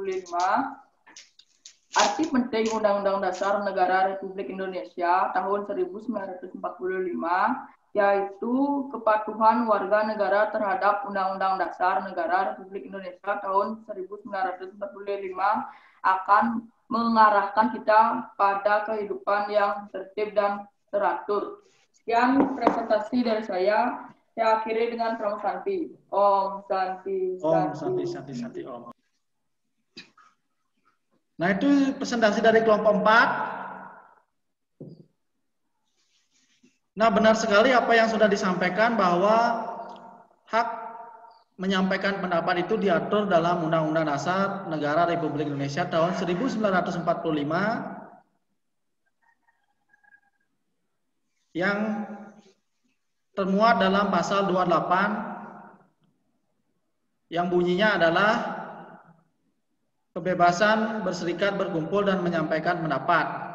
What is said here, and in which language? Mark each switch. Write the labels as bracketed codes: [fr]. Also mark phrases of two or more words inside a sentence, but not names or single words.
[id] Arti penting Undang-Undang Dasar Negara Republik Indonesia tahun 1945 yaitu kepatuhan warga negara terhadap Undang-Undang Dasar Negara Republik Indonesia tahun 1945 akan mengarahkan kita pada kehidupan yang tertib dan teratur. Sekian presentasi dari saya. Saya akhiri dengan Pramu Santi. [sa] Om Santi. Om Santi, Santi, Santi, Om. [id] Nah, itu presentasi dari kelompok 4. Nah, benar sekali apa yang sudah disampaikan bahwa hak menyampaikan pendapat itu diatur dalam Undang-Undang Dasar Negara Republik Indonesia tahun 1945 yang termuat dalam pasal 28 yang bunyinya adalah kebebasan berserikat, berkumpul, dan menyampaikan pendapat.